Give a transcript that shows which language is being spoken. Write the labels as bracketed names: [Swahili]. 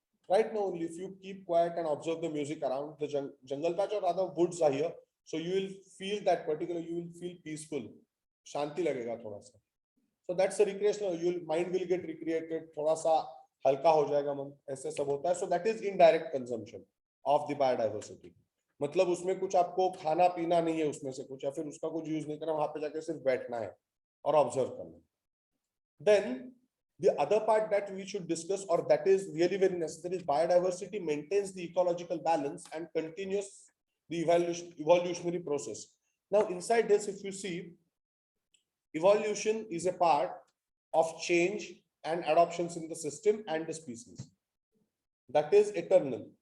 [English] Right now, only if you keep quiet and observe the music around the jungle patch or other woods are here, so you will feel that particular, you will feel peaceful. [Hindi] Shanti lagega thoda sa. [English] So that's a recreational, your mind will get recreated, [Hindi] thoda sa halka ho jayega man, aise sab hota hai. [English] So that is indirect consumption of the biodiversity. [Hindi] मतलब उसमें कुछ आपको खाना पीना नहीं है उसमें से कुछ, या फिर उसका कुछ यूज नहीं करना, वहां पे जाके सिर्फ बैठना है और ऑब्जर्व करना. [English] Then the other part that we should discuss, or that is really very necessary, is biodiversity maintains the ecological balance and continues the evolutionary process. Now inside this, if you see, evolution is a part of change and adoptions in the system and the species. That is eternal.